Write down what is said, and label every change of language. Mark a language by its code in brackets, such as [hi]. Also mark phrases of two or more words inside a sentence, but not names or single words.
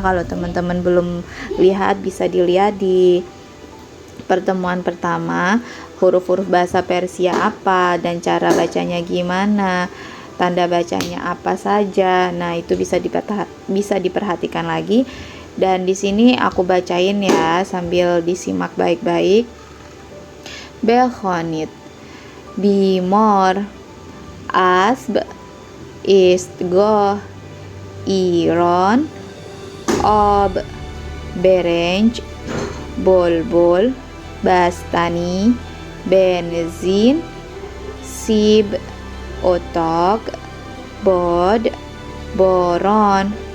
[id] Kalau teman-teman belum lihat, bisa dilihat di pertemuan pertama, huruf-huruf bahasa Persia apa dan cara bacanya gimana, tanda bacanya apa saja. Nah, itu bisa diperhatikan lagi. Dan di sini aku bacain ya sambil disimak baik-baik. [fa] بهنیت، بیمار، اسب، ایستگاه، ایران، آب، برنج، بلبل، بستنی، بنزین، سیب، اتاق، باد، باران,